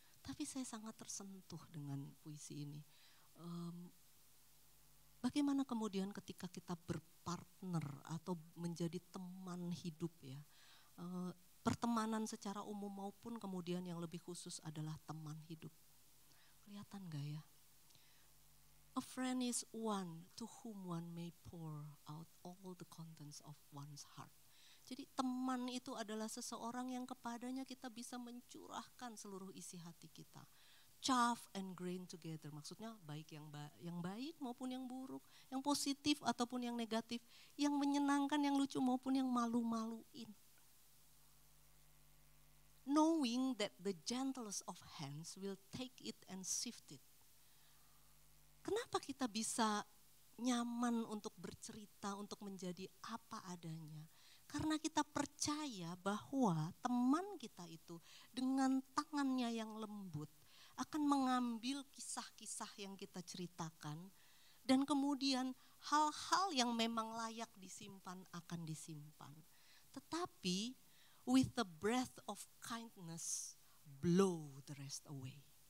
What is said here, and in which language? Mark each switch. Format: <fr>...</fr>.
<id>Tapi saya sangat tersentuh dengan puisi ini. Bagaimana kemudian ketika kita berpartner atau menjadi teman hidup ya. Pertemanan secara umum maupun kemudian yang lebih khusus adalah teman hidup. Kelihatan gak ya?</id> <en>A friend is one to whom one may pour out all the contents of one's heart.</en> <id>Jadi teman itu adalah seseorang yang kepadanya kita bisa mencurahkan seluruh isi hati kita.</id> <en>Chaff and grain together,</en> <id>maksudnya baik yang baik maupun yang buruk, yang positif ataupun yang negatif, yang menyenangkan, yang lucu maupun yang malu-maluin.</id> <en>Knowing that the gentlest of hands will take it and sift it.</en> <id>Kenapa kita bisa nyaman untuk bercerita, untuk menjadi apa adanya? Karena kita percaya bahwa teman kita itu dengan tangannya yang lembut akan mengambil kisah-kisah yang kita ceritakan, dan kemudian hal-hal yang memang layak disimpan akan disimpan. Tetapi</id> <en>with the breath of kindness, blow the rest away.</en>